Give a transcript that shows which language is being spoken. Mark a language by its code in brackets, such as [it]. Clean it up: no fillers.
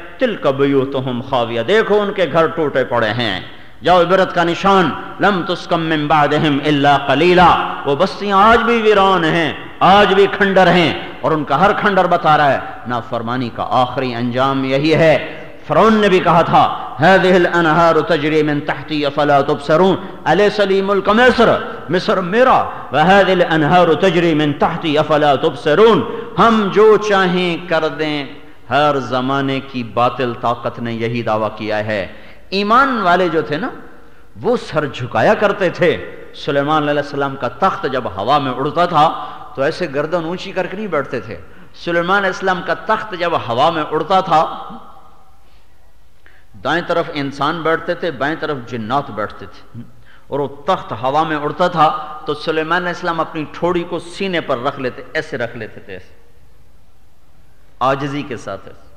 [ar] تِلْكَ بُيُوتُهُمْ خَاوِيَةٌ، [ur] دیکھو ان کے گھر ٹوٹے پڑے ہیں، جاؤ عبرت کا نشان. [ar] لَمْ تُسْكَمْ مِنْ بَعْدِهِمْ إِلَّا قَلِيلًا، [ur] وہ بستیاں آج بھی ویران ہیں، آج بھی کھنڈر ہیں، اور ان کا ہر کھنڈر بتا رہا ہے نافرمانی کا آخری انجام یہی ہے. فرعون نے بھی کہا تھا [ar] هذه الانهار تجري من تحتي فلا تبصرون اليس لي ملك مصر، [ur] مصر میرا، [ar] وهذه الانهار تجري من تحتي فلا تبصرون، [ur] ہم جو چاہیں کر دیں. ہر زمانے کی باطل طاقت نے یہی دعویٰ کیا ہے. ایمان والے جو تھے نا وہ سر جھکایا کرتے تھے. سلیمان علیہ السلام کا تخت جب ہوا میں اڑتا تھا تو ایسے گردن اونچی کر کے نہیں بیٹھتے تھے. سلیمان علیہ السلام کا تخت جب ہوا میں اڑتا تھا دائیں طرف انسان بیٹھتے تھے، بائیں طرف جنات بیٹھتے تھے، اور وہ تخت ہوا میں اڑتا تھا تو سلیمان علیہ السلام اپنی ٹھوڑی کو سینے پر رکھ لیتے، ایسے رکھ لیتے تھے، ایسے آجزی کے ساتھ.